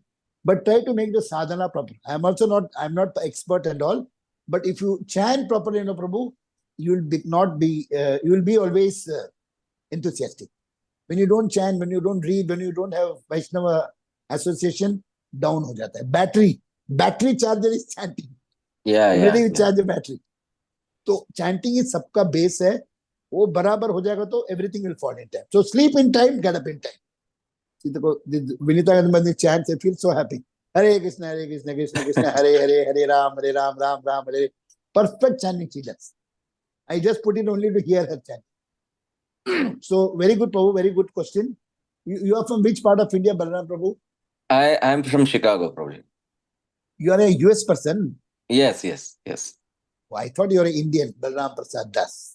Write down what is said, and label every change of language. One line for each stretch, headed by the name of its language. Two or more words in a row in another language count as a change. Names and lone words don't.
English: But try to make the sadhana proper. I'm not expert and all. But if you chant properly, Prabhu, you will be always enthusiastic. When you don't chant, when you don't read, when you don't have Vaishnava association,
Hindi: down ho jata hai.
English: Battery charger is chanting. Ready to charge the battery. So chanting is
Hindi: सबका base है. वो बराबर हो जाएगा तो
English: everything will fall in time. So sleep in time, get up in time. See, Vinita Gandhi chants, I feel so happy. Hare Krishna, Hare Krishna, Krishna Krishna, Hare Hare, Hare Ram, Ram Ram, Hare. Perfect chanting she does. I just put it only to hear her chant. So very good, Prabhu, very good question. You are from which part of India, Balaram Prabhu? I am from Chicago, Prabhu. You are a US person? Yes. Oh, I thought you were an Indian, Balaram Prasad Das.